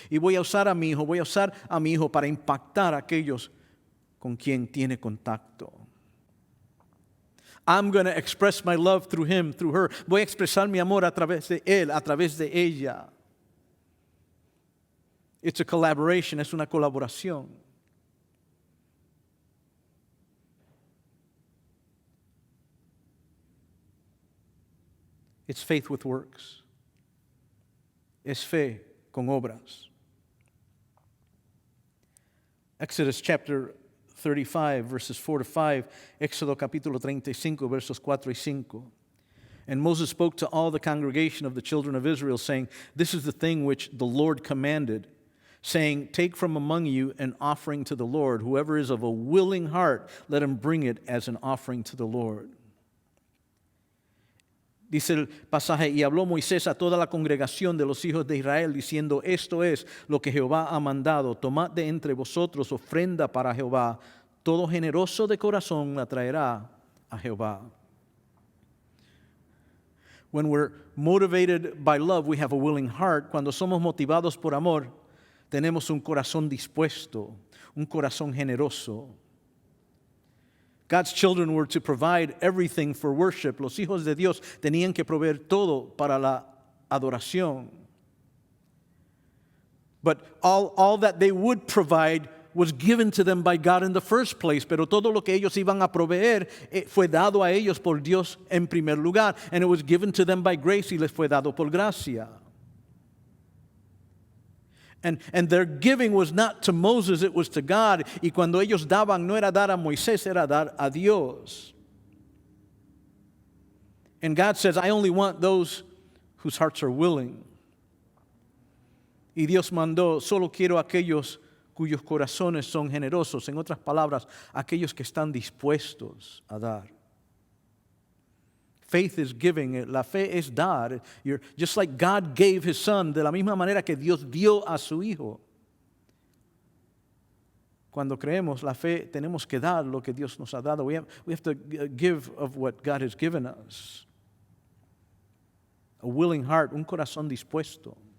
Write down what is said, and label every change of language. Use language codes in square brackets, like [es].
[es] Y voy a usar a mi hijo para impactar a aquellos con quien tiene contacto. [en] I'm going to express my love through him, through her. [es] Voy a expresar mi amor a través de él, a través de ella. [en] It's a collaboration, [es] es una colaboración. [en] It's faith with works. [es] Es fe con obras. [en] Exodus chapter 35, verses 4 to 5. [es] Éxodo capítulo 35, versos 4 y 5. [en] And Moses spoke to all the congregation of the children of Israel, saying, this is the thing which the Lord commanded, saying, take from among you an offering to the Lord. Whoever is of a willing heart, let him bring it as an offering to the Lord. [es] Dice el pasaje, y habló Moisés a toda la congregación de los hijos de Israel, diciendo, esto es lo que Jehová ha mandado, tomad de entre vosotros ofrenda para Jehová, todo generoso de corazón la traerá a Jehová. [en] When we're motivated by love, we have a willing heart. [es] Cuando somos motivados por amor, tenemos un corazón dispuesto, un corazón generoso. [en] God's children were to provide everything for worship. [es] Los hijos de Dios tenían que proveer todo para la adoración. [en] But all that they would provide was given to them by God in the first place. [es] Pero todo lo que ellos iban a proveer fue dado a ellos por Dios en primer lugar. [en] And it was given to them by grace [es] y les fue dado por gracia. [en] And their giving was not to Moses, it was to God. [es] Y cuando ellos daban, no era dar a Moisés, era dar a Dios. [en] And God says, I only want those whose hearts are willing. [es] Y Dios mandó, solo quiero aquellos cuyos corazones son generosos. En otras palabras, aquellos que están dispuestos a dar. [en] Faith is giving. [es] La fe es dar. [en] Just like God gave His Son, [es] de la misma manera que Dios dio a su Hijo. Cuando creemos, la fe, tenemos que dar lo que Dios nos ha dado. [en] We have to give of what God has given us. A willing heart, [es] un corazón dispuesto.